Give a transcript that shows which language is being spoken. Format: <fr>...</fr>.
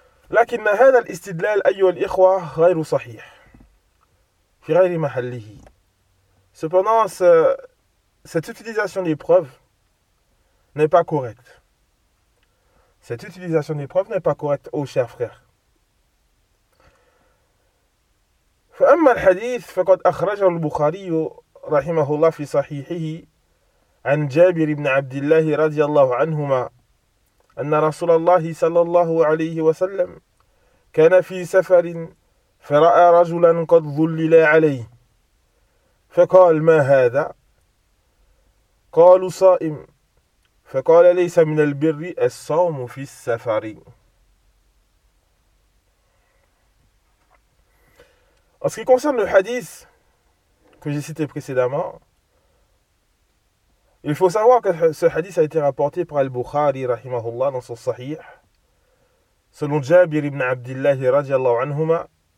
<ar>لكن هذا الاستدلال أيها الإخوة غير صحيح في غير محله.</ar> <fr>Cependant, cette utilisation des preuves n'est pas correcte. Cette utilisation des preuves n'est pas correcte, ô chers frères.</fr> <ar>فأما الحديث فقد أخرجه البخاري رحمه الله في صحيحه عن جابر بن عبد الله رضي الله عنهما أن رسول الله صلى الله عليه وسلم كان في سفر فرأى رجلا قد ظلل عليه فقال ما هذا؟ قالوا صائم فقال ليس من البر الصوم في السفر.</ar> <fr>En ce qui concerne le hadith que j'ai cité précédemment, il faut savoir que ce hadith a été rapporté par Al-Bukhari rahimahullah dans son Sahih, selon Jabir ibn Abdillah radiallahu anhuma,</fr>